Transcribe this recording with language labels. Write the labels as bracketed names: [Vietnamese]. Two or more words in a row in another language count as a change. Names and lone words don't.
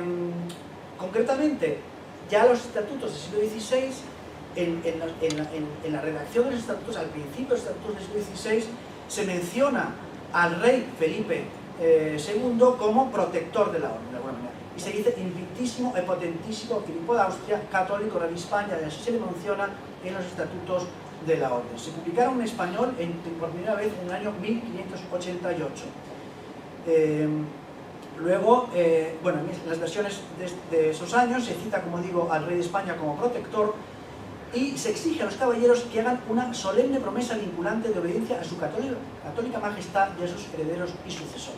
[Spanish] Concretamente, ya los estatutos del siglo XVI, en la redacción de los estatutos, al principio de los estatutos del siglo XVI, se menciona al rey Felipe II como protector de la orden, de alguna manera. Y se dice invictísimo e potentissimo Filipo de Austria, católico rey de España, y así se le menciona en los estatutos de la orden. Se publicaron en español por primera vez en el año 1588. Luego, bueno, en las versiones de esos años se cita, como digo, al rey de España como protector y se exige a los caballeros que hagan una solemne promesa vinculante de obediencia a su católica majestad y a sus herederos y sucesores.